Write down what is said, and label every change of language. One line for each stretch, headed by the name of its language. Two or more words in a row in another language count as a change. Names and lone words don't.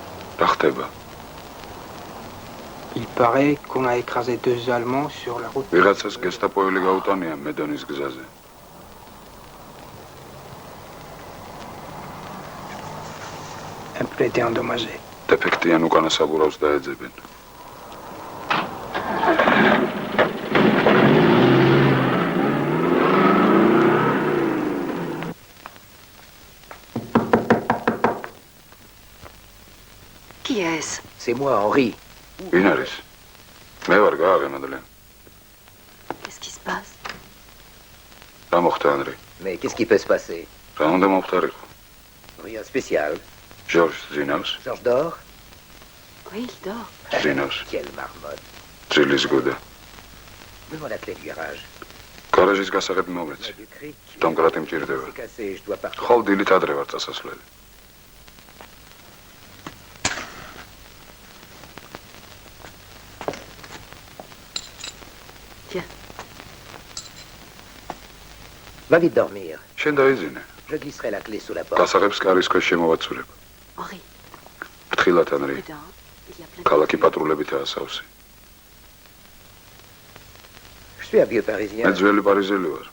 Georgian: რა ხდება?
French: Il paraît qu'on a écrasé 2 Allemands sur la route.
Georgian: ვიღაცას გესტაპოელი გაუტანია მედონის გზაზე.
French: Un peu été endommagé.
Georgian: დეფექტიან უკანა საბურავს დაეძებენ.
French: Qui est-ce? C'est moi, Henri.
Georgian: ვინ არის? მე ვარ გააღემადლე.
French: Qu'est-ce qui se passe?
Georgian: რა მოხდა ანრი?
French: Mais qu'est-ce qui peut se passer?
Georgian: რა უნდა მომხდარიყო?
French: Rien de spécial.
Georgian: ჟორჟს ძინავს?
French: Georges dort? Oui, il dort.
Georgian: ძინავს.
French: Quelle marmotte.
Georgian: ძილის გუდა.
French: Donne-moi la clé du garage.
Georgian: გარაჟის გასაღები მომეცი. დამკრატი მჭირდება.
French: C'est cassé, je dois partir.
Georgian: ხოლ დილით ადრე ვარ წასასვლელი.
French: Va vite dormir.
Georgian: შენ დაიძინე.
French: Je glisserai la clé sous la porte.
Georgian: გასაღებს კარის ქვეშ შემოვაცურებ.
French: Henri.
Georgian: ფრთხილად ანრი.
French: Dedans, il y a plein de...
Georgian: ქალაქი პატრულებითაა სავსე.
French: Je suis un vieux parisien.
Georgian: მე ძველი პარიზელი ვარ.